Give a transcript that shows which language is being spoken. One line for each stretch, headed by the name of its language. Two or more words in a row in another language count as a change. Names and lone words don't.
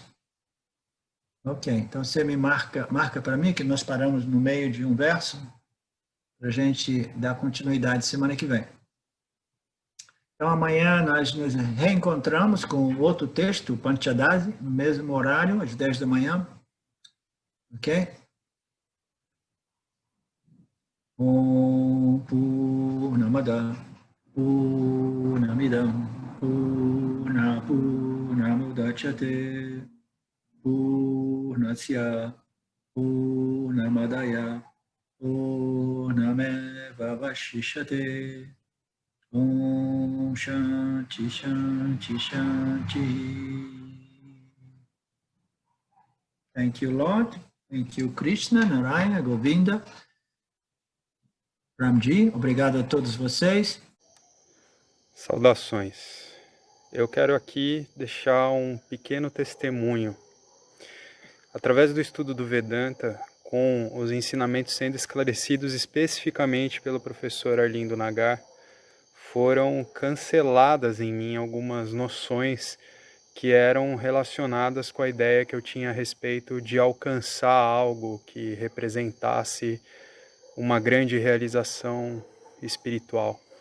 Portuguese: Ok, então você me marca para mim que nós paramos no meio de um verso para a gente dar continuidade semana que vem. Então amanhã nós nos reencontramos com outro texto, o Panchadasi, no mesmo horário, às 10 da manhã. Ok?
Sanskrit: ॐ पूर्णमदः पूर्णमिदं पूर्णमुदच्यते पूर्णस्य पूर्णमादाय पूर्णमेवावशिष्यते. ॐ शान्तिः शान्तिः शान्तिः.
English: Thank you, Lord. Thank you, Krishna, Narayana, Govinda, Ramji.
Portuguese: Obrigado a todos vocês. Saudações. Eu quero aqui deixar um pequeno testemunho. Através do estudo do Vedanta, com os ensinamentos sendo esclarecidos especificamente pelo professor Arlindo Nagar, foram canceladas em mim algumas noções que eram relacionadas com a ideia que eu tinha a respeito de alcançar algo que representasse uma grande realização espiritual.